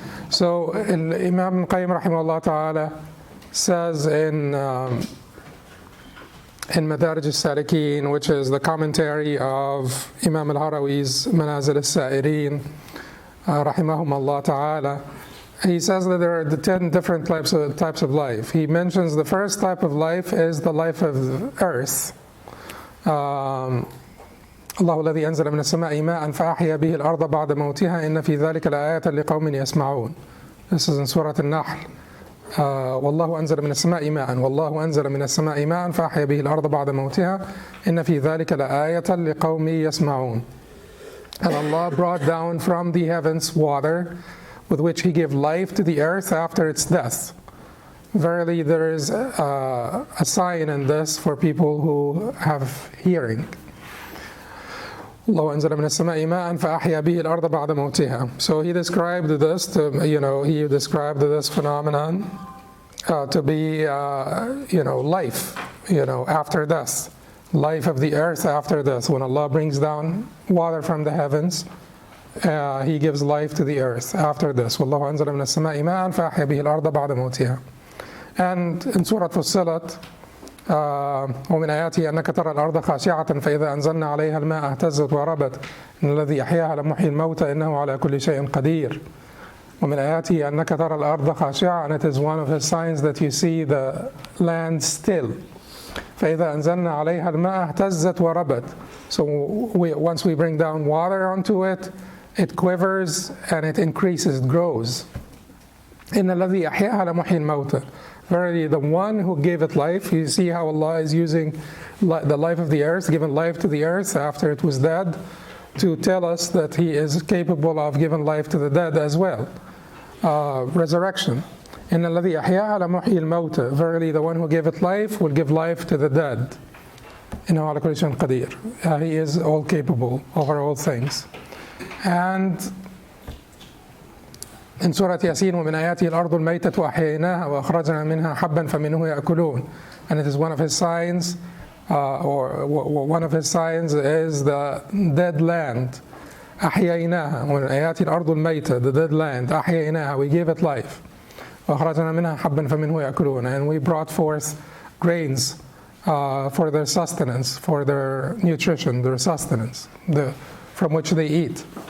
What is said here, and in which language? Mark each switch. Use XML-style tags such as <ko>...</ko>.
<en>So Imam ibn Qayyim rahimahullah ta'ala says in Manaazil As-Saa'ireen, which is the commentary of Imam al-Harawi's Manaazil As-Saa'ireen, rahimahumullah ta'ala, he says that there are the 10 different types of life. He mentions the first type of life is the life of earth.</en> <ar>الله الذي أنزل من السماء ماء فأحيا به الأرض بعد موتها إن في ذلك لآيات لقوم يسمعون.</ar> <en>This is in Surah An-Nahl.</en> <ar>والله أنزل من السماء ماء والله أنزل من السماء ماء فأحيا به الأرض بعد موتها إن في ذلك لآية لقوم يسمعون.</ar> <en>And Allah brought down from the heavens water with which He gave life to the earth after its death. Verily there is a sign in this for people who have hearing.</en> <ar>الله أنزل من السماء ماء فأحيا به الأرض بعد موتها.</ar> <en>So he described this he described this phenomenon to be life, after death, life of the earth after death. When Allah brings down water from the heavens, He gives life to the earth after this.</en> <ar>والله أنزل من السماء ماء فأحيا به الأرض بعد موتها.</ar> <en>And in Surah</en> <ar>فصلت ومن آياته أنك ترى الأرض خاشعة فإذا أنزلنا عليها الماء اهتزت وربت إن الذي أحياها لمحيي الموتى إنه على كل شيء قدير. ومن آياته أنك ترى الأرض خاشعة,</ar> <en>and it is one of His signs that you see the land still.</en> <ar>فإذا أنزلنا عليها الماء اهتزت وربت.</ar> <en>So once we bring down water onto it, it quivers and it increases, it grows.</en> <ar>إن الذي أحياها لمحيي الموتى.</ar> <en>Verily, the one who gave it life. You see how Allah is using the life of the earth, giving life to the earth after it was dead, to tell us that He is capable of giving life to the dead as well. Resurrection.</en> <ar>إن الذي أحياها لمحيي الموتى.</ar> <en>Verily, the one who gave it life will give life to the dead.</en> <ar>إنه على كل شيء قدير.</ar> <en>He is all capable over all things. And in Surah Yasin,</en> <ar>ومن آياته الأرض الميتة وأحييناها وأخرجنا منها حبا فمنه يأكلون.</ar> <en>And it is one of His signs, or one of His signs is the dead land.</en> <ar>أحييناها ومن آيات الأرض الميتة,</ar> <en>the dead land,</en> <ar>أحييناها,</ar> <en>we gave it life.</en> <ar>وأخرجنا منها حبا فمنه يأكلون,</ar> <en>and we brought forth grains for their sustenance, for their nutrition, their sustenance, from which they eat.</en>